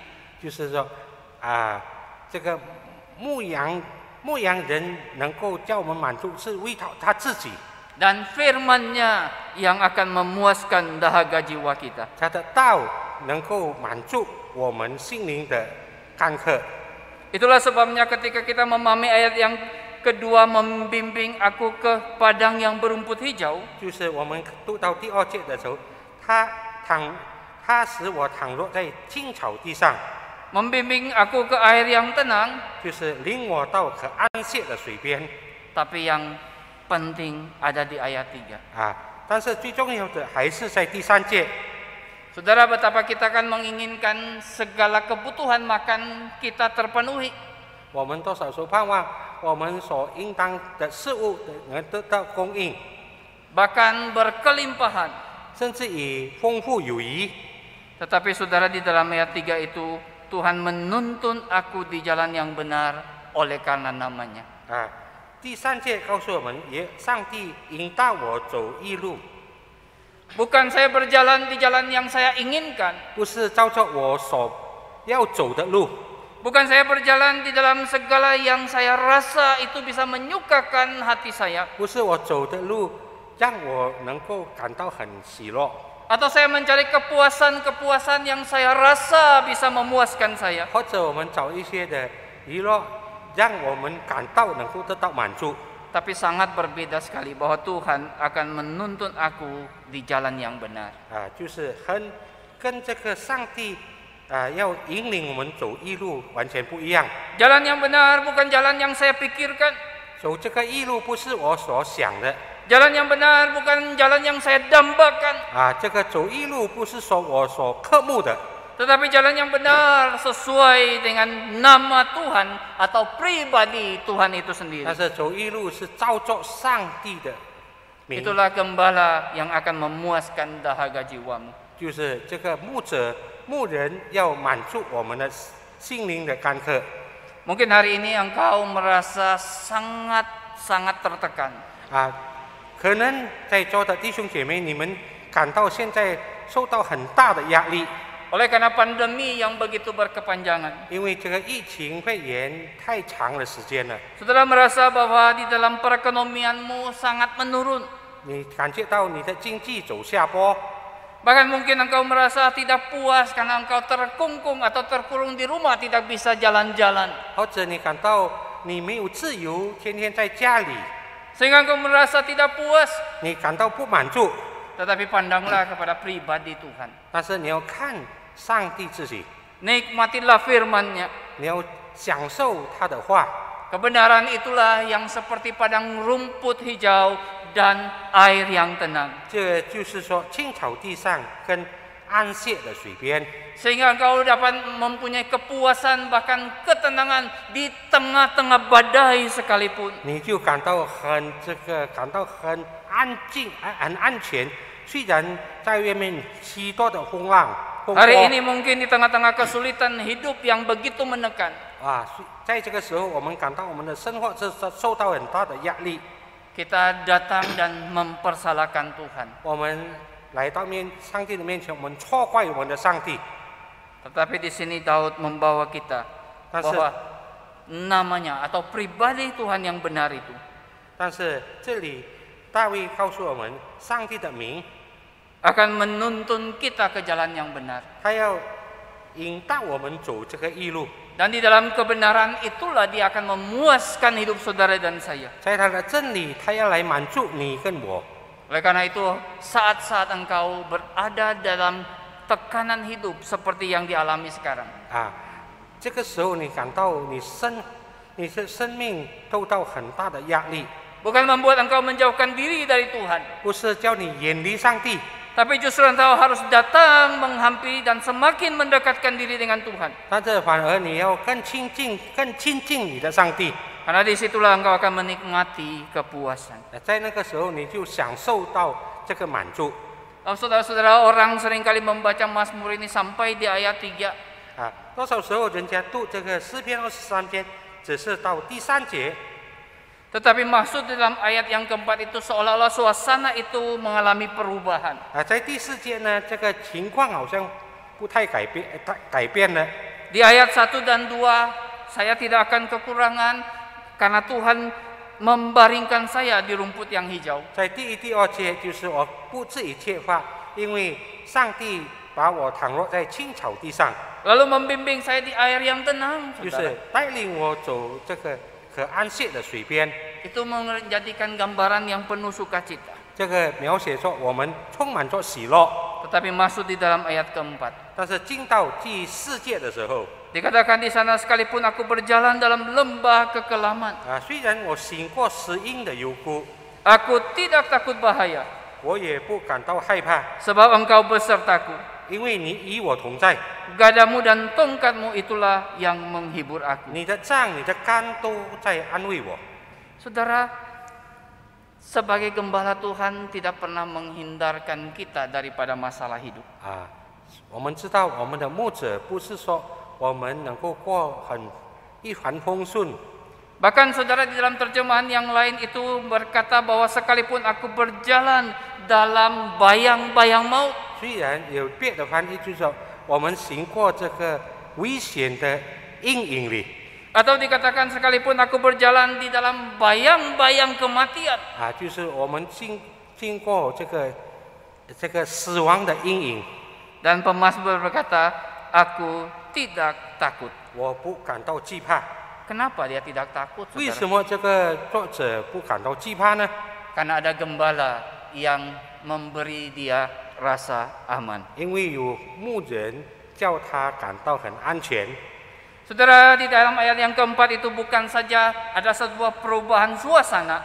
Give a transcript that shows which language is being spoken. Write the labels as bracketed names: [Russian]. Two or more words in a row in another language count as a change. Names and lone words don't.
[Chinese] 就是说这个牧羊人能够叫我们满足，是为他自己。 [Indonesian] Dan firman-Nya yang akan memuaskan dahaga jiwa kita. [Chinese] 他的道能够满足我们心灵的干渴。 [Indonesian] Itulah sebabnya ketika kita memahami ayat yang kedua, membimbing aku ke padang yang berumput hijau. [Chinese] 就是我们读到第2节的时候，他使我躺落在青草地上。 [Indonesian] Membimbing aku ke air yang tenang. [Chinese] 就是领我到可安歇的水边。 [Indonesian] Tapi yang penting ada di ayat 3. [Chinese] 但是最重要的还是在第3节。 [Indonesian] Saudara, betapa kita akan menginginkan segala kebutuhan makan kita terpenuhi. [Chinese] 我们多少时候盼望我们所应当的事物能得到供应， [Indonesian] bahkan berkelimpahan. [Chinese] 甚至以丰富有余。 [Indonesian] Tetapi saudara, di dalam ayat 3 itu Tuhan menuntun aku di jalan yang benar oleh karena namanya. [Chinese] 第3节告诉我们，上帝引导我走义路。 [Indonesian] Bukan saya berjalan di jalan yang saya inginkan. [Chinese] 不是照着我所要走的路。 [Indonesian] Bukan saya berjalan di dalam segala yang saya rasa itu bisa menyukakan hati saya. [Chinese] 不是我走的路让我能够感到很喜乐。 [Indonesian] Atau saya mencari kepuasan-kepuasan yang saya rasa bisa memuaskan saya. [Chinese] 或者我们找一些的娱乐，让我们感到能够得到满足。 [Indonesian] Tapi sangat berbeda sekali bahwa Tuhan akan menuntun aku di jalan yang benar. [Chinese] 就是跟这个上帝要引领我们走义路完全不一样。 [Indonesian] Jalan yang benar bukan jalan yang saya pikirkan. [Chinese] 走这个义路不是我所想的。 [Indonesian] Jalan yang benar bukan jalan yang saya dambakan. [Chinese] 这个走义路不是说我所渴慕的。 [Indonesian] Tetapi jalan yang benar sesuai dengan nama Tuhan atau pribadi Tuhan itu sendiri. [Chinese] 但是走义路是照着上帝的名。 [Indonesian] Itulah gembala yang akan memuaskan dahaga jiwamu. [Chinese] 就是这个牧人要满足我们的心灵的干渴。 [Indonesian] Mungkin hari ini engkau merasa sangat tertekan. [Chinese] 可能在座的弟兄姐妹，你们感到现在受到很大的压力。 [Indonesian] Oleh karena pandemi yang begitu berkepanjangan. [Chinese] 因为这个疫情肺炎太长的时间了。 [Indonesian] Saudara merasa bahwa di dalam perekonomianmu sangat menurun. [Chinese] 你感觉到你的经济走下坡。 [Indonesian] Bahkan mungkin engkau merasa tidak puas karena engkau terkungkung atau terkurung di rumah, tidak bisa jalan-jalan. [Chinese] 或者你感到你没有自由，天天在家里， [Indonesian] Sehingga engkau merasa tidak puas. [Chinese] 你感到不满足。 [Indonesian] Tetapi pandanglah kepada pribadi Tuhan. [Chinese] 但是你要看上帝自己， [Indonesian] Nikmatilah firman-Nya. [Chinese] 你要享受他的话。 [Indonesian] Kebenaran itulah yang seperti padang rumput hijau dan air yang tenang. [Chinese] 这就是说，青草地上跟安歇的水边。 [Indonesian] Sehingga engkau dapat mempunyai kepuasan bahkan ketenangan di tengah-tengah badai sekalipun. [Chinese] 你就感到很安静、很安全。虽然在外面许多的风浪、风波 [Indonesian] Hari ini mungkin di tengah-tengah kesulitan hidup yang begitu menekan. [Chinese] 在这个时候，我们感到我们的生活是受到很大的压力。 [Indonesian] Kita datang dan mempersalahkan Tuhan. [Chinese] 我们来到上帝的面前，我们错怪我们的上帝。 [Indonesian] Tetapi di sini Daud membawa kita bahwa namanya atau pribadi Tuhan yang benar itu [Chinese] 但是这里大卫告诉我们，上帝的名， [Indonesian] akan menuntun kita ke jalan yang benar. [Chinese] 他要引导我们走这个义路。 [Indonesian] Dan di dalam kebenaran itulah dia akan memuaskan hidup saudara dan saya. [Chinese] 在他的真理，他要来满足你跟我。 [Indonesian] Oleh karena itu, saat-saat engkau berada dalam tekanan hidup seperti yang dialami sekarang, [Chinese] 这个时候你感到你的生命受到很大的压力， [Indonesian] bukan membuat engkau menjauhkan diri dari Tuhan, [Chinese] 不是叫你远离上帝， [Indonesian] tapi justru engkau harus datang menghampiri dan semakin mendekatkan diri dengan Tuhan. [Chinese] 但这反而你要更亲近你的上帝。 [Indonesian] Karena disitulah engkau akan menikmati kepuasan. [Chinese] 在那个时候你就享受到这个满足。 [Indonesian] Saudara-saudara, orang seringkali membaca Mazmur ini sampai di ayat 3. [Chinese] 多少时候人家读这个诗篇23篇，只是到第3节。 [Indonesian] Tetapi maksud dalam ayat yang keempat itu seolah-olah suasana itu mengalami perubahan. [Chinese] 在第4节呢，这个情况好像不太改变了。 [Indonesian] Di ayat 1 dan 2, saya tidak akan kekurangan karena Tuhan membaringkan saya di rumput yang hijau. [Chinese] 在第1、第2节就是我不至于缺乏，因为上帝把我躺落在青草地上， [Indonesian] Lalu membimbing saya di air yang tenang. [Chinese] 就 [Indonesian] Saudara. [Chinese] 是带领我走这个可安歇的水边。 [Indonesian] Itu menjadikan gambaran yang penuh sukacita. [Chinese] 这个描写说我们充满着喜乐， [Indonesian] Tetapi masuk di dalam ayat keempat. [Chinese] 但是进到第4节的时候， [Indonesian] Dikatakan di sana sekalipun aku berjalan dalam lembah kekelaman, [Chinese] 虽然我行过死荫的幽谷， [Indonesian] aku tidak takut bahaya, [Chinese] 我也不感到害怕， [Indonesian] sebab engkau besertaku. [Chinese] 因为你与我同在， [Indonesian] Gadamu dan tongkatmu itulah yang menghibur aku. [Chinese] 你的杖、你的竿都在安慰我。 [Indonesian] Saudara, sebagai gembala Tuhan tidak pernah menghindarkan kita daripada masalah hidup. [Chinese] 我们知道我们的牧者不是说我们能够过一帆风顺。 [Indonesian] Bahkan saudara di dalam terjemahan yang lain itu berkata bahwa sekalipun aku berjalan dalam bayang-bayang maut, [Chinese] 虽然有别的翻译就是说我们行过这个危险的阴影里， [Indonesian] atau dikatakan sekalipun aku berjalan di dalam bayang-bayang kematian, [Chinese] 就是我们经过这个死亡的阴影， [Indonesian] dan pemazmur berkata, aku tidak takut. [Chinese] 我不感到惧怕。 [Indonesian] Kenapa dia tidak takut, [Chinese] 为什 [Indonesian] saudara? [Chinese] 么这个作者不感到惧怕呢？ [Indonesian] Karena ada gembala yang memberi dia rasa aman. [Chinese] 因为有牧人叫他感到很安全。 [Indonesian] Saudara, di dalam ayat yang keempat itu bukan saja ada sebuah perubahan suasana